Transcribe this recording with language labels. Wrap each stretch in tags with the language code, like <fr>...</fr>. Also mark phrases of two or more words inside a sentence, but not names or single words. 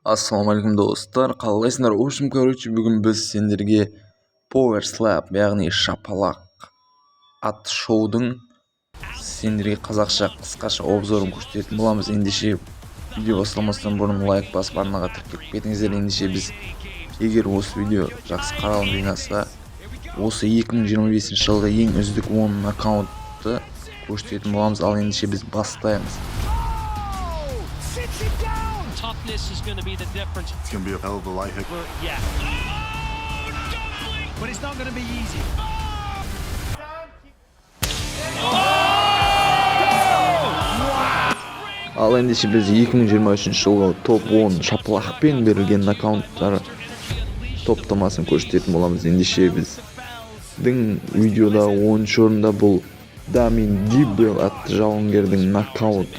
<kk>Ассалаумалейкум достар, қалайсыңдар? Бүгін біз сендерге Power Slap, яғни шапалақ атты шоудың сендерге қазақша қысқаша обзорын көрсететін боламыз. Ендеше видео бастамастан бұрын лайк басып арнаға тіркеліп кетіңіздер. Ендеше біз, егер осы видео жақсы қаралым жинаса, осы 2025 жылғы ең үздік 10 аккаунтты көрсететін боламыз. Ал ендеше біз бастаймыз.</kk> <en>Toughness is going to be the difference. It's going to be a hell of a light hit. Yeah. But it's not going to be easy.</en> <kk>Ал ендеше біз 2023 жылғы топ 10 шапалақпен берілген аккаунттар топтамасын көрсететін боламыз. Ендеше біздің видеода 10-ші орында бұл Дамин Диббел атты жауынгердің нокауты.</kk>